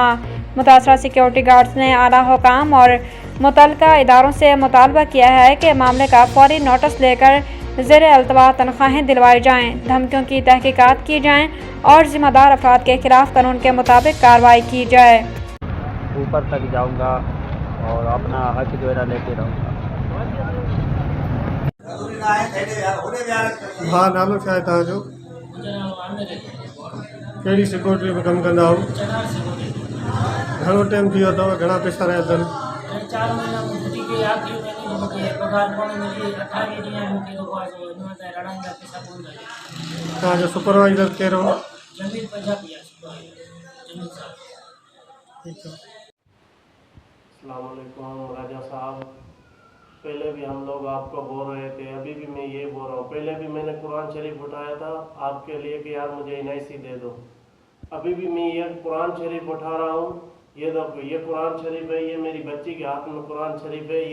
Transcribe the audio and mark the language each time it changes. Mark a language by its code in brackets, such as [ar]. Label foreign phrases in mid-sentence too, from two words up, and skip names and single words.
[ur] مُتاثرہ سیکیورٹی گارڈز نے اعلیٰ حکام اور متعلقہ اداروں سے مطالبہ کیا ہے کہ معاملے کا فوری نوٹس لے کر زیر التوا تنخواہیں دلوائی جائیں، دھمکیوں کی تحقیقات کی جائیں اور ذمہ دار افراد کے خلاف قانون کے مطابق کارروائی کی جائے. اوپر تک جاؤں گا اور اپنا حق جو ہے لے کے رہوں گا. ہاں, [sd] नालो छा आहे तव्हांजो? कहिड़ी सिक्योरिटी में कमु कंदा आहियो? घणो टाइम थी वियो अथव? घणा पैसा रहिया अथनि? 4 महीना छुट्टी [ur] کے آخری مہینے [sd] मूंखे पगार कोन मिली। 28 ॾींहं मूंखे हिन ते लड़ाई जा पैसा कोन मिलिया। तव्हांजो सुपरवाइज़र कहिड़ो? जमील पंजाबी आहे सुपरवाइज़र जमील साहब। ठीकु आहे। [ur] السلام علیکم راجہ صاحب، پہلے بھی ہم لوگ آپ کو بول رہے تھے، ابھی بھی میں یہ بول رہا ہوں. پہلے بھی میں نے قرآن شریف اٹھایا تھا آپ کے لیے کہ یار مجھے NIC دے دو. ابھی بھی میں یہ قرآن شریف اٹھا رہا ہوں۔ یہ دیکھو، یہ قرآن شریف ہے، یہ میری بچی کے ہاتھ میں قرآن شریف ہے.